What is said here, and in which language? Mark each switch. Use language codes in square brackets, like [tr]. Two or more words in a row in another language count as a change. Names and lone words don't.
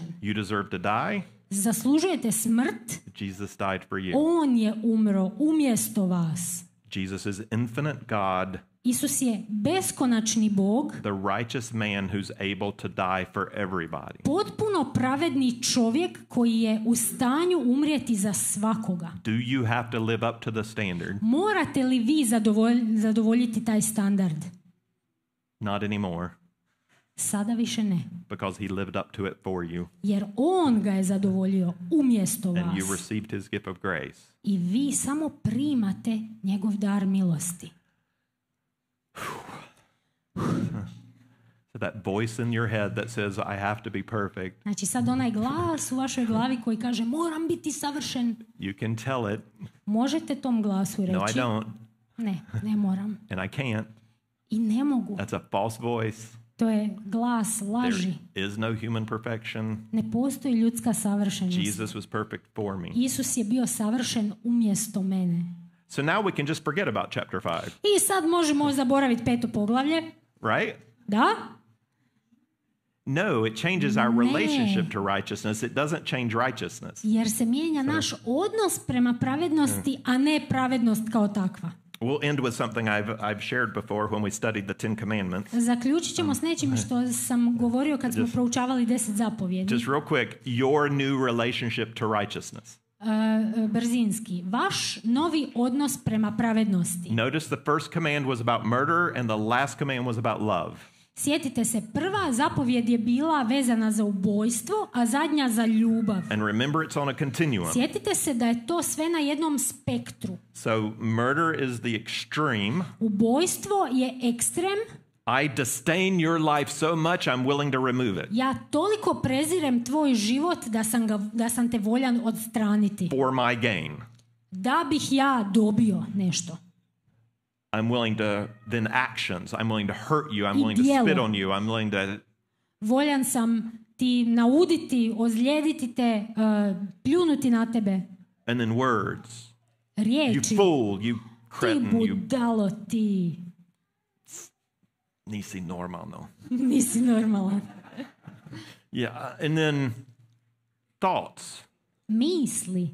[en] You deserve to die. [hr] Zaslužujete smrt, [en] Jesus died for you. [hr] on je umro umjesto vas. [en] Jesus is infinite God, [hr] Isus je beskonačni Bog, [en] the righteous man who's able to die for everybody. [hr] potpuno pravedni čovjek koji je u stanju umrijeti za svakoga. [en] Do you have to live up to the standard? [hr] Morate li vi zadovoljiti taj standard? [en] Not anymore, [hr] Sada više ne. [en] because he lived up to it for you, [hr] Jer on ga je zadovoljio umjesto [en] and you [hr] vas. [en] received his gift of grace. [hr] I vi samo primate njegov dar milosti. [en] So that voice in your head that says, I have to be perfect, [hr] Znači sad onaj glas u vašoj glavi koji kaže moram biti savršen. [en] you can tell it, [hr] Možete tom glasu [en] no, I [hr] reći [en] don't, [hr] ne moram [en] and I can't. [hr] i ne mogu. [en] That's a false voice. [hr] To je glas laži. [en] There is no human perfection. [hr] Ne postoji ljudska savršenost. [en] Jesus was perfect for me. [hr] Isus je bio savršen umjesto mene. [en] So now we can just forget about chapter 5, [hr] I sad možemo zaboraviti 5. poglavlje. [en] right? [hr] Da? [en] No, it changes our relationship to righteousness. It doesn't change righteousness. [hr] Jer se mijenja naš odnos prema pravednosti, a ne pravednost kao takva. [en] We'll end with something I've shared before when we studied the Ten Commandments. [hr] Zaključit ćemo s nečim što sam govorio kad smo proučavali 10 zapovjedi. [en] Just real quick, your new relationship to righteousness. [hr] Brzinski. Vaš novi odnos prema pravednosti. [en] Notice the first command was about murder and the last command was about love. [hr] Sjetite se, prva zapovjed je bila vezana za ubojstvo, a zadnja za ljubav. [en] And remember, it's on a continuum. [hr] Sjetite se da je to sve na jednom spektru. [en] So murder is the extreme. [hr] Ubojstvo je ekstrem. [en] I disdain your life so much, I'm willing to remove it [hr] Ja toliko prezirem tvoj život da sam te voljan odstraniti. [en] for my gain. [hr] Da bih ja dobio nešto. [en] I'm willing to, then actions. I'm willing to hurt you. I'm I willing to [hr] djelo. [en] spit on you. I'm willing to, [hr] Voljan sam ti nauditi, ozlijediti te, pljunuti na tebe. [en] and then words. You [hr] Riječi. [en] fool, you [hr] Ti [en] cretin, you [hr] budalo ti. nisi normalno. Nisi normalan. [en] Yeah, and then thoughts, [hr] Misli.